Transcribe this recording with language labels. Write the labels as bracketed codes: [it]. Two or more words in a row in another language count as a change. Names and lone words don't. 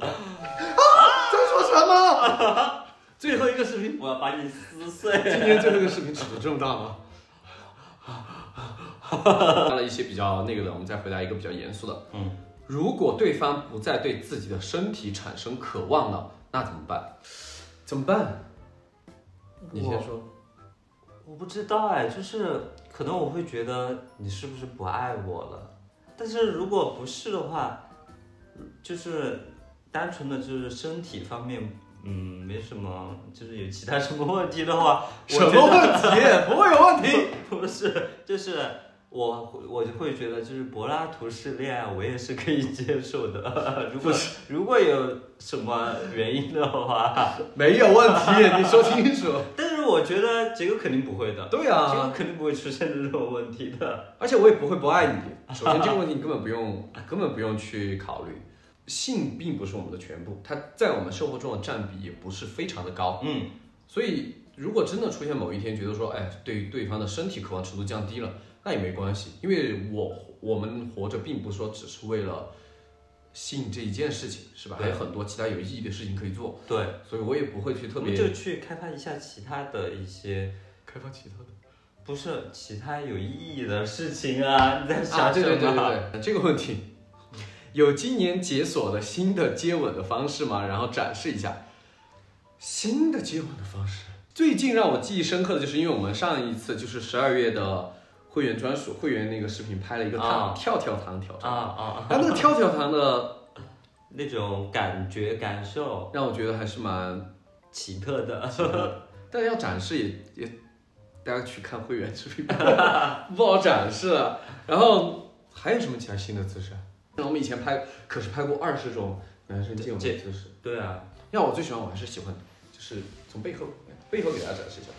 [zh] 在說什麼？最後一個視頻，我要把你撕碎。今天最後一個視頻尺度這麼大嗎？答了一些比較那個的，我們再回答一個比較嚴肅的。如果對方不再對自己的身體產生渴望了，那怎麼辦？你先說。我不知道哎，就是可能我會覺得你是不是不愛我了？但是如果不是的話，就是單純的就是身體方面，沒什麼，就是有其他什麼問題的話，什麼問題？不會有問題。不是，就是我就會覺得，就是柏拉圖式戀愛，我也是可以接受的。如果有什麼原因的話，沒有問題，你說清楚。但是我覺得傑哥肯定不會的。對啊，傑哥肯定不會出現這種問題的。而且我也不會不愛你。首先這個問題你根本不用去考慮。性並不是我們的全部，它在我們生活中的佔比也不是非常的高。所以如果真的出現某一天覺得說，對對方的身體渴望程度降低了， 那也沒關係，因為我們活着並不說只是為了性這一件事情，是吧？還有很多其他有意義的事情可以做。对，所以我也不會去特別就去開發一下其他的一些，開發其他的，不是其他有意義的事情啊？你在想什麼？對，這個問題有今年解鎖的新的接吻的方式嗎？然後展示一下新的接吻的方式。最近讓我記憶深刻的就是因為我們上一次就是12月的會員專屬會員那個視頻拍了一個跳跳糖挑戰然後那個跳跳糖的那種感受讓我覺得還是蠻奇特的，但是要展示也大家去看会員視頻不好展示了。然後還有什麼其他新的姿勢？我們以前可是拍過20種男生接吻的姿勢。对啊，要我最喜歡，我還是喜歡就是從背后给大家展示一下。